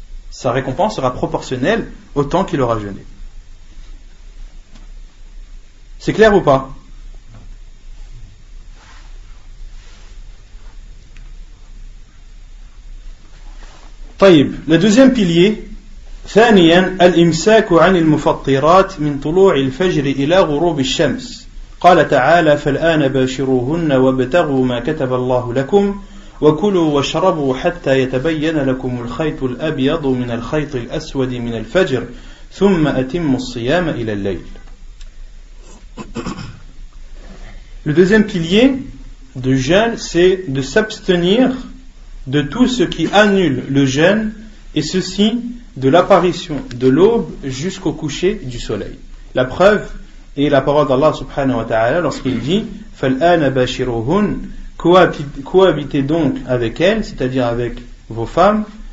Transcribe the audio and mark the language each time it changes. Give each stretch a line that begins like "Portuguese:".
French: Sa récompense sera proportionnelle au temps qu'il aura jeûné. C'est clair ou pas? Taïb. Le deuxième pilier,
Arabic: ثانيا الإمساك عن المفطرات من طلوع الفجر إلى غروب الشمس قال تعالى فالآن باشروهن وابتغوا ما كتب الله لكم وكلوا واشربوا حتى يتبين لكم الخيط الأبيض من الخيط الأسود من الفجر ثم أتموا الصيام إلى الليل.
French: Le deuxième pilier de jeûne, c'est de s'abstenir de tout ce qui annule le jeûne, et ceci de l'apparition de l'aube jusqu'au coucher du soleil. La preuve est la parole d'Allah subhanahu wa ta'ala lorsqu'il dit
Arabic: فَالْآنَ بَاشِرُوهُنْ
French: cohabitez donc avec elles, c'est-à-dire avec vos femmes,